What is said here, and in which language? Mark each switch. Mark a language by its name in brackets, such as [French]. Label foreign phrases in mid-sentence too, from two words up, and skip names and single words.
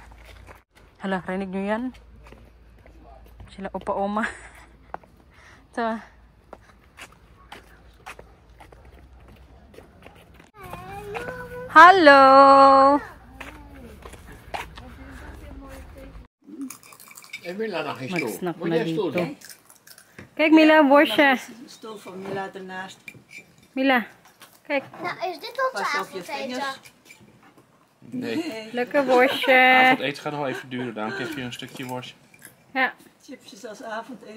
[Filipino] Hala, rinig nyo yan? Sila upa-oma. Ito. Hallo! Mag-snack na dito. [Dutch] Kijk Mila, worstje. Stoel van Mila ernaast. Mila, kijk. Nou, is dit onze Pas op je avondeten? vingers. Nee. Lekker worstje. Avondeten gaat nog even duren. Daarom geef je een stukje worst. Ja, Chipjes als avondeten.